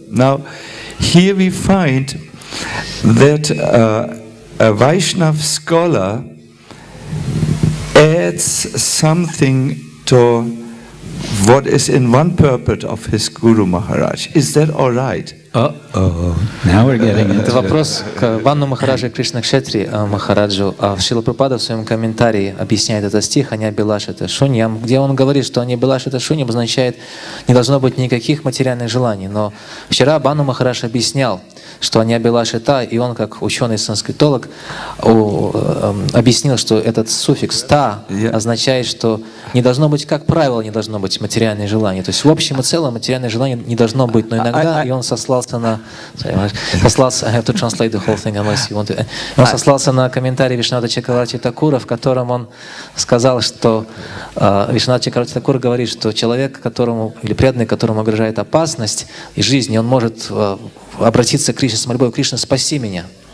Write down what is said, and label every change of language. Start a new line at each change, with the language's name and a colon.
English: Now, here we find that a Vaishnava scholar adds something to what is in one purport of his Guru Maharaj. Is that all right? Now we're getting into
Russian: Это вопрос к Ванну Махараджу и Кришна Кшетри Махараджу. Шрила Прабхупада в своем комментарии объясняет этот стих «Аньябилашита шуньям», где он говорит, что «Аньябилашита шуньям» означает «не должно быть никаких материальных желаний». Но вчера Бхану Махарадж объяснял, что «Аньябилашита», и он, как ученый-санскритолог, объяснил, что этот суффикс «та» означает, что не должно быть, как правило, не должно быть материальных желаний. То есть в общем и целом материальных желаний не должно быть, но иногда, и он сослался на...
English: I have to translate the whole thing unless you want to...
Russian: Он сослался на комментарий Вишванатха Чакраварти Такура, в котором он сказал, что Вишванатха Чакраварти Такур говорит, что человек, которому, или преданный, которому угрожает опасность и жизни, он может обратиться к Кришне с мольбой: «Кришна, спаси меня».